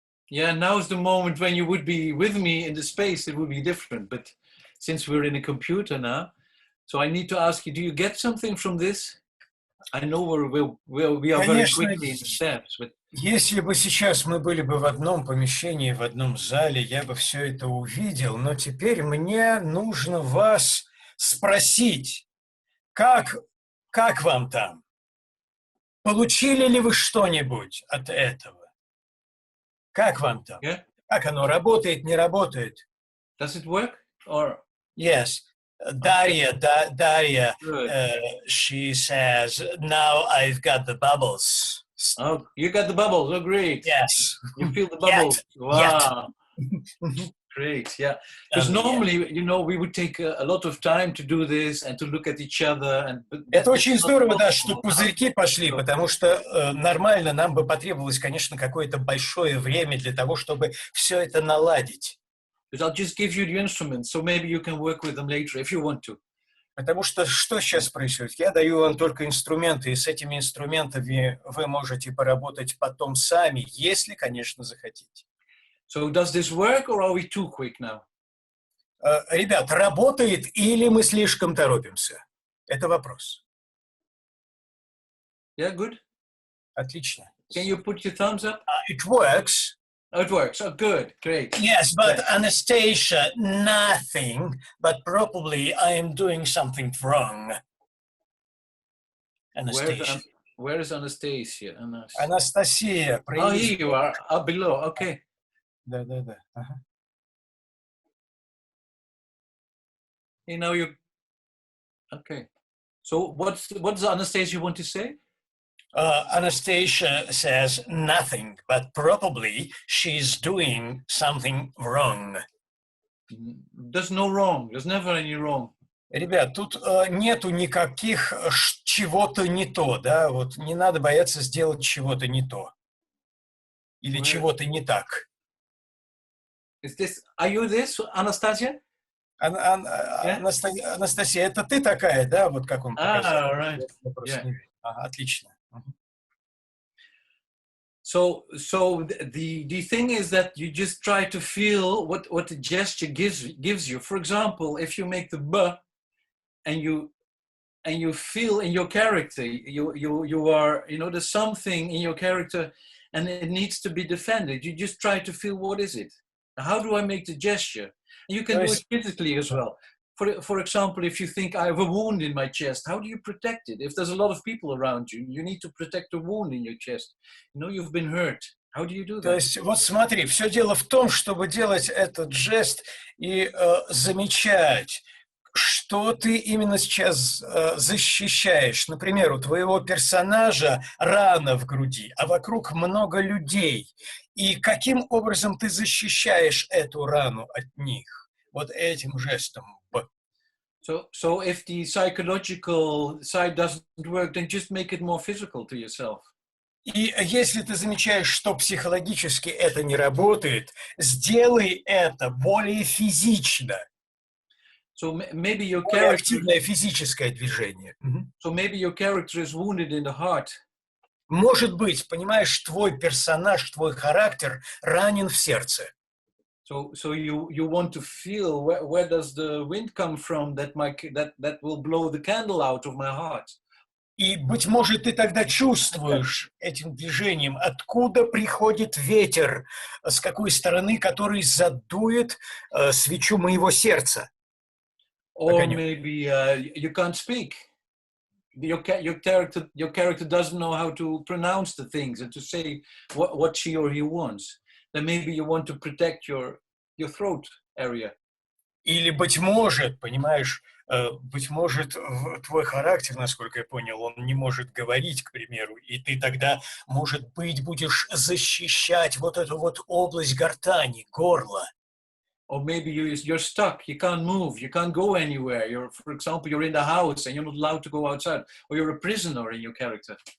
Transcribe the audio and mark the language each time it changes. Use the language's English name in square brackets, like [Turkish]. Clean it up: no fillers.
[English] Yeah, now's the moment when you would be with me in the space, it would be different. But since we're in a computer now, so I need to ask you, do you get something from this? I know we are very quickly in the steps, but... [Russian] Если бы сейчас мы были бы в одном помещении, в одном зале, я бы все это увидел, но теперь мне нужно вас спросить, как вам там? Получили ли вы что-нибудь от этого? Как вам там? [English] Yeah? [Russian] Как оно работает, не работает? [English] Does it work? Or... Yes. Daria, she says, now I've got the bubbles. Oh, you got the bubbles. Oh, great. Yes. You feel the bubbles. Wow. Great, yeah. Because normally, you know, we would take a lot of time to do this and to look at each other. [Russian] Это очень здорово, да, что пузырьки пошли, потому что нормально нам бы потребовалось, конечно, какое-то большое время для того, чтобы все это наладить. [English] But I'll just give you the instruments, so maybe you can work with them later if you want to. [Russian] Потому что что сейчас происходит? Я даю вам только инструменты, и с этими инструментами вы можете поработать потом сами, если, конечно, захотите. [English] So does this work, or are we too quick now? [Russian] Ребят, работает или мы слишком торопимся? Это вопрос. [English] Yeah, good. [Russian] Отлично. [English] Can you put your thumbs up? It works. Oh, it works. Oh, good. Great. Yes, but Anastasia, nothing, but probably I am doing something wrong. Anastasia. Where is Anastasia? [Russian] Анастасия, [English] Oh, here you are. Up below. Okay. [Russian] Да. Ага. [English] You know you. Okay. So what's Anastasia want to say? Anastasia says nothing, but probably she's doing something wrong. There's no wrong. There's never any wrong. [Russian] Ребят, тут нету никаких чего-то не то, да, вот не надо бояться сделать чего-то не то или чего-то не так. [English] Are you this, Anastasia? [Russian] Анастасия, это ты такая, да, вот как он показал? [English] Right. Yeah. [Russian] Отлично. [English] So the thing is that you just try to feel what the gesture gives you. For example, if you make the B and you feel in your character, you are, you know, there's something in your character and it needs to be defended. You just try to feel, what is it? How do I make the gesture? And you can do it physically as well. For example, if you think I have a wound in my chest, how do you protect it? If there's a lot of people around you, you need to protect the wound in your chest. You know, you've been hurt. How do you do [Russian] То [English] that? [Russian] есть, вот смотри, все дело в том, чтобы делать этот жест и замечать, что ты именно сейчас защищаешь. Например, у твоего персонажа рана в груди, а вокруг много людей. И каким образом ты защищаешь эту рану от них? Вот этим жестом. [English] So if the psychological side doesn't work, then just make it more physical to yourself. [Russian] И если ты замечаешь, что психологически это не работает, сделай это более физично. [English] So maybe your [Russian] Более [English] character, [Russian] активное физическое движение. [English] so maybe your character is wounded in the heart. [Russian] Может быть, понимаешь, твой персонаж, твой характер ранен в сердце. [English] So you want to feel where does the wind come from that will blow the candle out of my heart. [Russian] И, быть может, ты тогда чувствуешь этим движением, откуда приходит ветер, с какой стороны, который задует свечу моего сердца. [English] Or [Russian] Огонек. [English] maybe you can't speak. Your character doesn't know how to pronounce the things and to say what she or he wants. Then maybe you want to protect your throat area. [Russian] Или, быть может, понимаешь, быть может, твой характер, насколько я понял, он не может говорить, к примеру, и ты тогда, может быть, будешь защищать вот эту вот область гортани, горла. [English] Or maybe you're stuck, you can't move, you can't go anywhere. For example, you're in the house and you're not allowed to go outside, or you're a prisoner in your character.